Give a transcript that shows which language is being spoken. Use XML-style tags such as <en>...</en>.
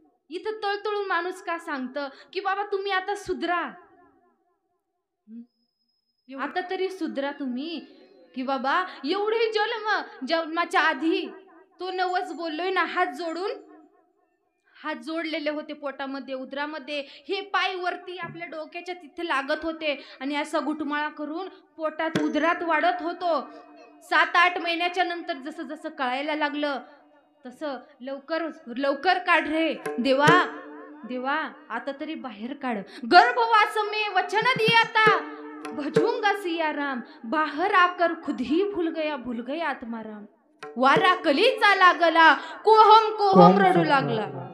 <mr>इथं तळतळून माणूस का सांगतं की बाबा तुम्ही आता सुधरा, आता तरी सुधरा तुम्ही, की बाबा एवढे जन्माच्या आधी तो नवस बोललोय ना, हात जोडलेले होते पोटामध्ये, उदरामध्ये, हे पाय वरती आपल्या डोक्याच्या तिथे लागत होते आणि असा गुटमाळा करून पोटात उदरात वाढत होतो. 7-8 महिन्याच्या नंतर जसं जसं कळायला लागलं तसं लवकर काढ रे देवा, आता तरी बाहेर काढ.</mr> <hi>गर्भवास में वचन दिया भजूंगा सिया राम, बाहर आकर खुद ही भूल गया आत्माराम.</hi> <mr>वारा कलीचा लागला, कोहम रडू लागला.</mr>